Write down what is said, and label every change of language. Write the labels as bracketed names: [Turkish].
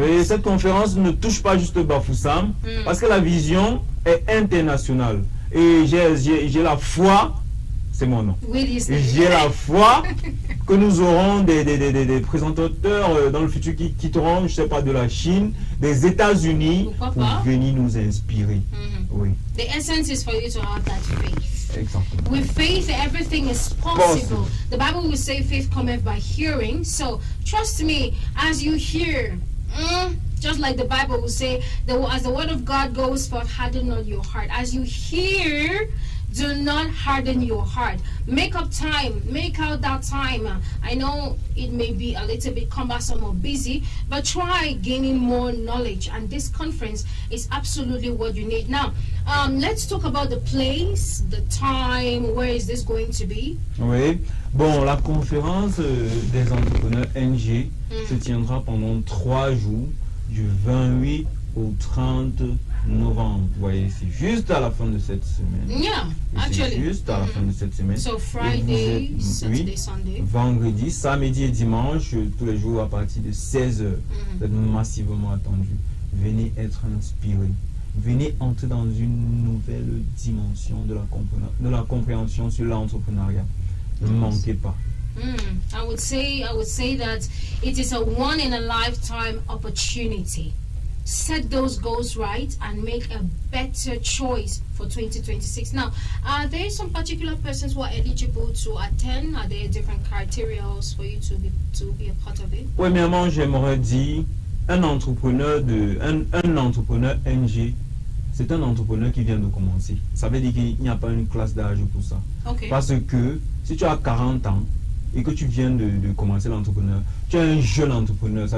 [French] Oui, cette conférence ne touche pas juste Bafoussam parce que la vision est internationale. Et j'ai la foi, c'est mon nom. J'ai la foi que nous aurons des présentateurs dans le futur qui quitteront, je ne sais pas, de la Chine, des États-Unis pour venir nous inspirer. Oui. [English] The essence is for you to have that faith. Exactly. With faith, everything is possible. The Bible will say faith cometh by hearing. So trust me, as you hear, just like the Bible will say, as the word of God goes forth, harden not your heart. As you hear, do not harden your heart. Make up time. Make out that time. I know it may be a little bit cumbersome or busy, but try gaining more knowledge. And this conference is absolutely what you need. Now, let's talk about the place, the time. Where is this going to be? [French] Oui. Bon, la conférence des entrepreneurs NG se tiendra pendant 3 jours, du 28 au 30 novembre. Vous voyez, c'est juste à la fin de cette semaine. [English] Yeah, actually. [French] C'est juste à la fin de cette semaine. [English] So Friday, Saturday, Sunday. [French] Vendredi, samedi et dimanche, tous les jours à partir de 16h. Vous êtes massivement attendu. Venez être inspiré. Venez entrer dans une nouvelle dimension de la compréhension sur l'entrepreneuriat. Ne manquez pas. [English] I would say that it is a one in a lifetime opportunity. Set those goals right and make a better choice for 2026. Now, are there some particular persons who are eligible to attend? Are there different criteria for you to be a part of it? [French] Premièrement, j'aimerais dire un entrepreneur NG, c'est un entrepreneur qui vient de commencer. Ça veut dire qu'il n'y a pas une classe d'âge pour ça. [English] Okay. [French] Parce que si tu as 40 ans et que tu viens de commencer l'entrepreneur, tu es un jeune entrepreneur.